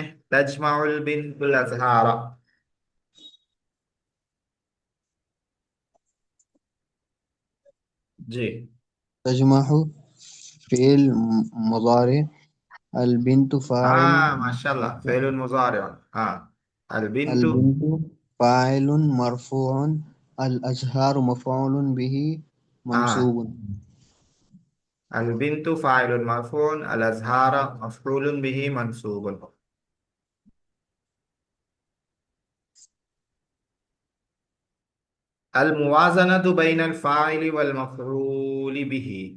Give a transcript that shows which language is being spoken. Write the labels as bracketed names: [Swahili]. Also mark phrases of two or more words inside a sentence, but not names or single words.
[Arabic] تجمع البنت الأزهار. जी। تجمع فعل مضارع. البنت فاعل. [Urdu] ہاں، ماشاءاللہ, [Arabic] الفعل المضارع. हाँ, अल अल बिनतु। بنت فاعل مرفوع. الأزهار مفعول به [Urdu] हाँ, [Arabic] मंसूब। البنت فاعل مرفوع، الأزهار مفعول به منصوب. الموازنة بين الفاعل والمفعول به.